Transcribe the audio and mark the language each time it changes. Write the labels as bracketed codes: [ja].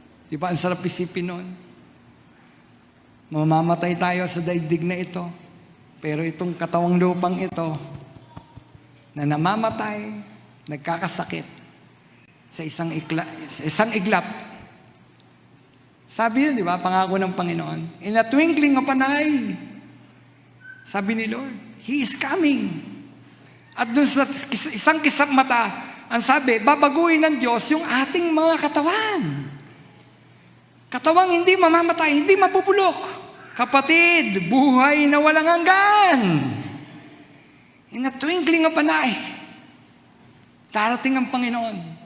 [tl] Di ba ang sarap isipin nun? Mamamatay tayo sa daigdig na ito, pero itong katawang lupang ito, na namamatay, nagkakasakit sa isang iglap. Sabi yun, di ba? Pangako ng Panginoon. [en] In a twinkling of an eye, [tl] sabi ni Lord, [en] He is coming. [tl] At dun sa isang kisap mata, ang sabi, babaguhin ng Diyos yung ating mga katawan. Katawang hindi mamamatay, hindi mabubulok. Kapatid, buhay na walang hanggan. [en] In a twinkling of an eye, [tl] darating ang Panginoon.